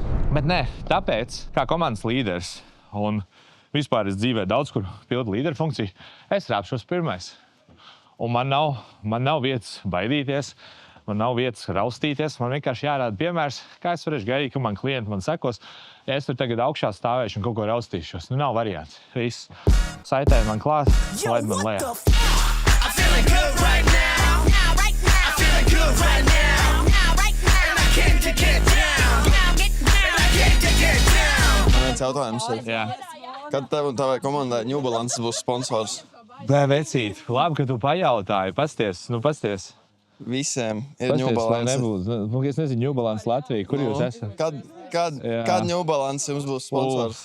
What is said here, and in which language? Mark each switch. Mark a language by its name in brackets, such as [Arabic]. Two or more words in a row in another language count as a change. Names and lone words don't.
[Latvian] Bet nē, tāpēc, kā komandas līderis, un vispār es dzīvē daudz kur pildu līderu funkciju, es rāpšos pirmais. Un man nav vietas baidīties, man nav vietas raustīties, man vienkārši jārāda piemērs, kā es varēšu gaidīt, ka man klienti man sekos. Ja es tur tagad augšā stāvēšu un kaut ko raustīšos, nu nav variants. Viss. Saitē man klāt, laid man lejā. [English] I'm feeling good right now. I'm feeling good right now. And I came to get down. And I came to get down. [Latvian] Man viens jautājums ir, Jā. kad tev un tavai komandai New Balance būs sponsors? Vecīt, labi, ka tu pajautāji. Pasties. Visiem ir New Balance. Es nezinu, New Balance Latvija. Kur jūs esat? Kad New Balance jums būs sponsors?